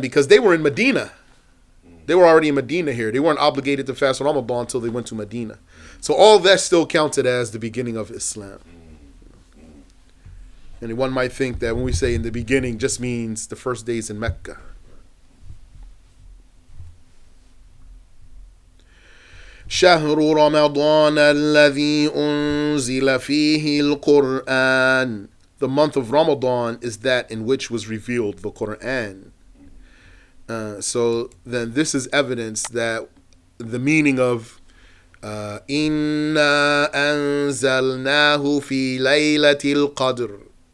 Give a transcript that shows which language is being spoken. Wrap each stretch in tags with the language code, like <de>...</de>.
<en>Because they were in Medina. They were already in Medina here. They weren't obligated to fast Ramadan until they went to Medina. So all that still counted as the beginning of Islam. And one might think that when we say in the beginning just means the first days in Mecca.</en> <ar>شهر رمضان الذي أنزل فيه القرآن.</ar> <en>The month of Ramadan is that in which was revealed the Quran. So then this is evidence that the meaning of</en> <ar>إِنَّا أَنزَلْنَاهُ فِي لَيْلَةِ الْقَدْرِ.</ar>